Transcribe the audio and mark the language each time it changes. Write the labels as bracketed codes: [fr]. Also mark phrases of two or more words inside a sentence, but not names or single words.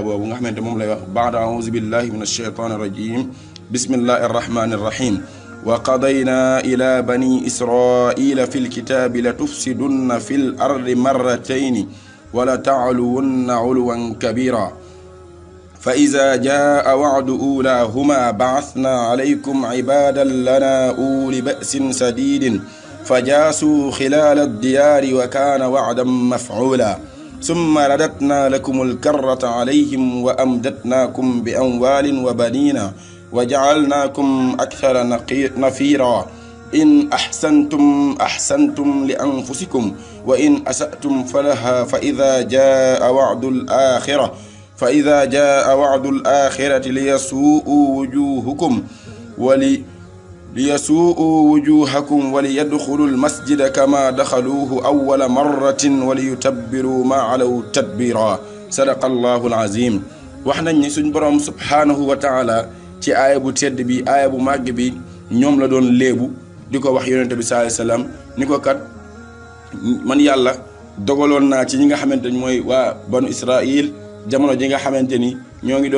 [wo] boobu nga xamante moom lay wax baada [ar] أعوذ بالله من الشيطان الرجيم بسم الله الرحمن الرحيم و قضينا إلى بني إسرائيل في الكتاب لتفسدن في الأرض مرتين ولتعلن علوا كبيرا فإذا جاء وعد أولاهما بعثنا عليكم عبادا لنا أولي بأس شديد فجاسوا خلال الديار وكان وعدا مفعولا ثم رددنا لكم الكرة عليهم وأمددناكم بأموال وبنين وجعلناكم أكثر نفيرا إن أحسنتم لأنفسكم وإن أسأتم فلها فإذا جاء وعد الآخرة ليسوءوا وجوهكم وليدخلوا المسجد كما دخلوه أول مرة وليتبروا ما علوا تتبيرا صدق الله العظيم [wo] wax nañ ni suñ borom subhanahu wa taala ci aaya bu tedd bi aaya bu màgg bi ñoom la doon léebu di ko wax yonente bi [ar] صلى الله عليه وسلم [wo] ni ko kat man yàlla dogaloon naa ci ñi nga xamante ni mooy waa banu Israil jamono ji nga xamante ni ñoo ngi doon